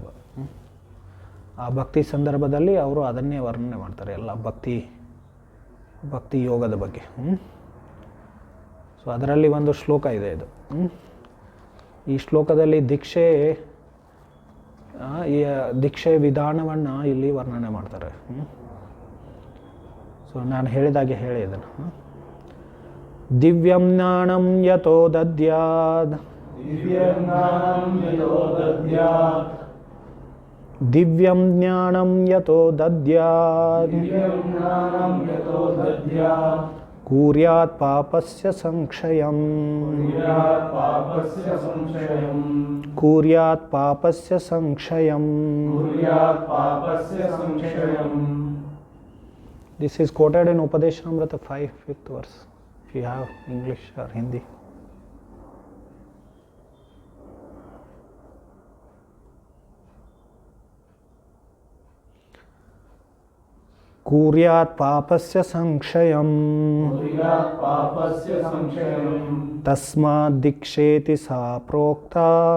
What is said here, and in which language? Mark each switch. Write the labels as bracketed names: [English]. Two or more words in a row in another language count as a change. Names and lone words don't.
[Kannada] ಆ ಭಕ್ತಿ ಸಂದರ್ಭದಲ್ಲಿ ಅವರು ಅದನ್ನೇ ವರ್ಣನೆ ಮಾಡ್ತಾರೆ, ಎಲ್ಲ ಭಕ್ತಿ ಯೋಗದ ಬಗ್ಗೆ. ಸೊ ಅದರಲ್ಲಿ ಒಂದು ಶ್ಲೋಕ ಇದೆ ಇದು. ಈ ಶ್ಲೋಕದಲ್ಲಿ ದೀಕ್ಷೆ ವಿಧಾನವನ್ನು ಇಲ್ಲಿ ವರ್ಣನೆ ಮಾಡ್ತಾರೆ. ಸೊ ನಾನು ಹೇಳಿದಾಗೆ ಹೇಳಿ ಇದನ್ನು. [Sanskrit] ದಿವ್ಯಂ ಜ್ಞಾನಂ ಯತೋ ದದ್ಯಾದ್, ದಿವ್ಯಂ ಜ್ಞಾನಂ ಯತೋ ದದ್ಯಾದ್, कुर्यात् पापस्य संक्षयम् कुर्यात् पापस्य संक्षयम् [English] This is quoted in Upadeshamrita 5, 5th verse. If you have English or Hindi. [Sanskrit] कुर्यात् पापस्य संक्षयम् तस्माद् दीक्षेति सा प्रोक्ता